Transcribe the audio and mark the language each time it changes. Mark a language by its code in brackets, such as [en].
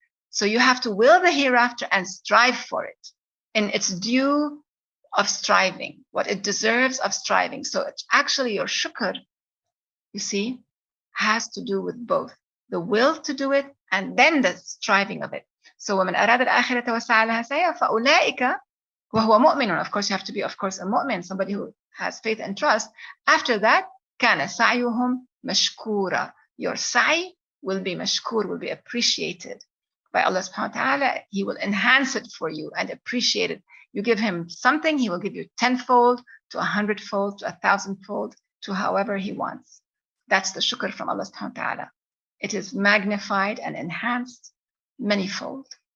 [en] So you have to will the hereafter and strive for it in its due of striving, what it deserves of striving. So it's actually your shukr you see, has to do with both the will to do it and then the striving of it. [ar] So ومن أراد الآخرة وسعى لها سعيها فأولئك وهو مؤمن. [en] Of course, you have to be, of course, a mu'min, somebody who has faith and trust. After that, [ar] كان سعيهم مشكورا. [en] Your sa'i will be mashkur, will be appreciated by Allah subhanahu wa ta'ala. He will enhance it for you and appreciate it. You give him something, he will give you 10-fold to 100-fold to 1,000-fold to however he wants. That's the shukr from Allah subhanahu wa ta'ala. It is magnified and enhanced manyfold.